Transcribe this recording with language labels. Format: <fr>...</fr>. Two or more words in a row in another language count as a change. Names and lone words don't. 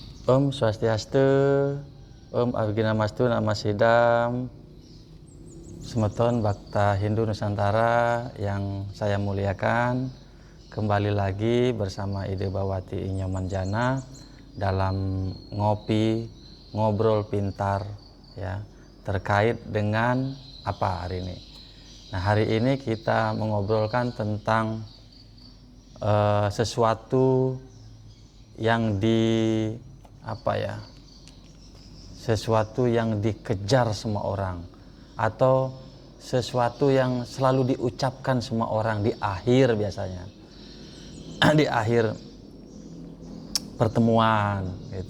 <sa>Om Swastiastu, Om Abhijnanastu Namasidam,</sa> <id>Semeton Bhakta Hindu Nusantara yang saya muliakan. Kembali lagi bersama Ide Bawati Inyomanjana dalam ngobrol pintar ya, terkait dengan apa hari ini. Nah, hari ini kita mengobrolkan tentang sesuatu yang sesuatu yang dikejar semua orang, atau sesuatu yang selalu diucapkan semua orang di akhir biasanya di akhir pertemuan gitu.</id>